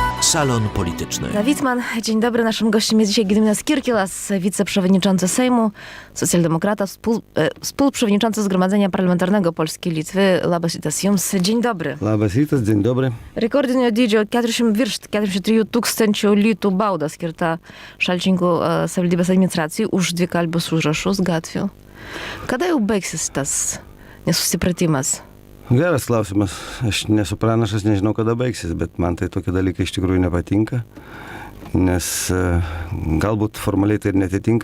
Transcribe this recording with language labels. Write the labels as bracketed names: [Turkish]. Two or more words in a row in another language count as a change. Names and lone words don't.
[Polish] Salon Polityczny. Witman, dzień dobry. Naszym gościem jest dzisiaj Gediminas Kirkilas, wiceprzewodniczący Sejmu, socjaldemokrata, współprzewodniczący Zgromadzenia Parlamentarnego Polski i Litwy. [Lithuanian] Labas rytas jums. [Polish] Dzień dobry. [Lithuanian] Labas rytas, [Polish] dzień dobry. [Lithuanian] Rekordinio dydžio 43 tūkstančių litų bauda skirta Šalčininkų savivaldybės administracijai už dvikalbius užrašus gatvių. Kada jau baigsis tas nesusipratimas? Geras klausimas. Aš nesu pranašas, nežinau, kada baigsis, bet man tai tokie dalykai iš tikrųjų nepatinka, nes galbūt formaliai tai ir netitinka.